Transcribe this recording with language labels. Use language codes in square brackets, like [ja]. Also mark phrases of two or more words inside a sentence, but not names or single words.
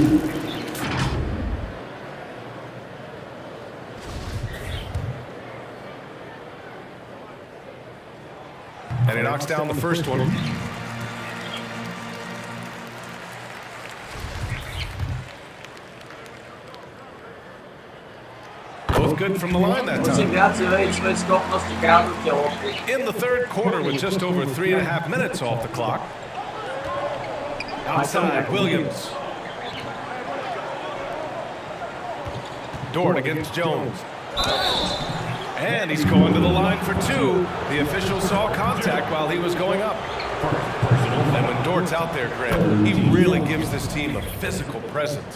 [en] And he knocks down the first one. Both good from the line that [sk] Musím [en] time. [sk] viac veriť svoje schopnosti kránutia loptu. [en] In the third quarter with just over 3.5 minutes off the clock. Outside, Williams. Dort against Jones. And he's going to the line for 2. The official saw contact while he was going up. And when Dort's out there, Grant, he really gives this team a physical presence.